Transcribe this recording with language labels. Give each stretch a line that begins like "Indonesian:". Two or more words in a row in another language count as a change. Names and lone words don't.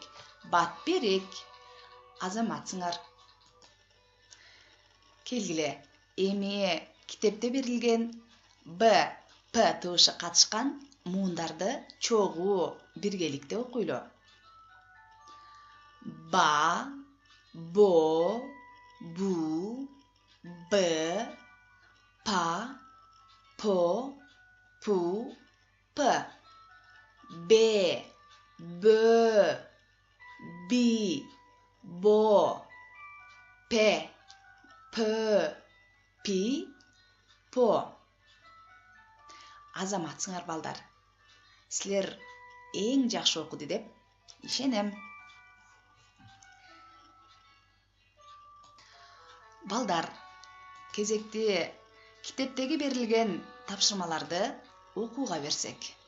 Kyrgyz: Бат бирек. Азаматсыңар. Келгиле, эми китепте берилген Б, П тыбышы катышкан муундарды чогуу биргеликте окуйлу. Ба, бо, бу, Б, па, по, пу, п. Б, бö, би, бо, пе, пö, пи, по. Азаматсыңар балдар. Силер эң жакшы окуду деп ишенем. Балдар, кезекти китептеги берилген тапшырмаларды окууга берсек.